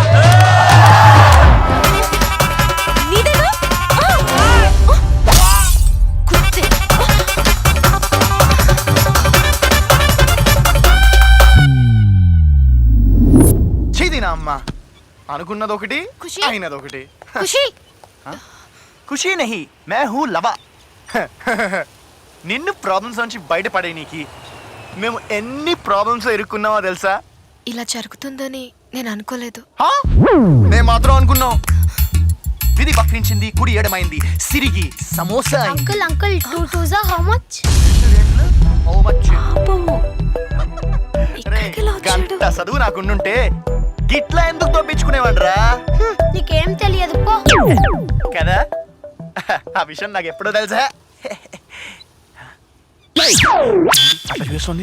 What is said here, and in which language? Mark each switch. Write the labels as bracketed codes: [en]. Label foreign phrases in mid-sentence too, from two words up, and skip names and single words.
[te] చీదినా అమ్మ, అనుకున్నది ఒకటి, ఖుషి. అయినది ఒకటి. ఖుషి, [hi] खुशी नहीं, मैं हूं लवा. [te] నిన్ను ప్రాబ్లమ్స్ నుంచి బయటపడే నీకి మేము ఎన్ని ప్రాబ్లమ్స్ ఇరుక్కున్నావో తెలుసా? ఇలా జరుగుతుందని నేను అనుకోలేదు. మేము మాత్రం అనుకున్నాం. విధి వక్రించింది, కుడి ఎడమైంది, సిరిగి సమోసా అయింది. [en] uncle uncle 2 2s how much? How much? [te] ఇక్కడికి ఎలా వచ్చాడు? గంట చదువు నాకుండుంటే గిట్లా ఎందుకు తప్పించుకునేవాడ్రా? నీకేం తెలియదు పో. కదా, ఆ విషయం నాకు ఎప్పుడో తెలుసా. అట్లా చూస్తుంది.